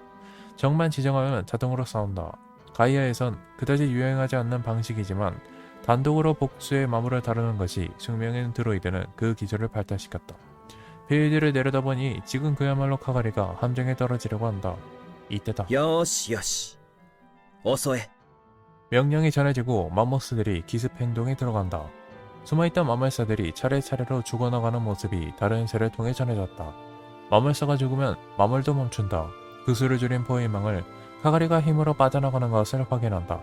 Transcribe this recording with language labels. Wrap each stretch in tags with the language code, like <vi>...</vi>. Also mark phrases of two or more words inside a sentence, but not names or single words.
<ko>적만 지정하면 자동으로 싸운다. 가이아에선 그다지 유행하지 않는 방식이지만 단독으로 복수의 마물을 다루는 것이 숙명인 드로이드는 그 기술을 발달시켰다. 빌드를 내려다보니 지금 그야말로 카가리가 함정에 떨어지려고 한다. 이때다.</ko> <ja>よーしよし。襲え。</ja> <ko>명령이 전해지고 맘모스들이 기습 행동에 들어간다. 숨어있던 마물사들이 차례차례로 죽어나가는 모습이 다른 새를 통해 전해졌다. 마물사가 죽으면 마물도 멈춘다. 그 수를 줄인 포위망을 카가리가 힘으로 빠져나가는 것을 확인한다.</ko>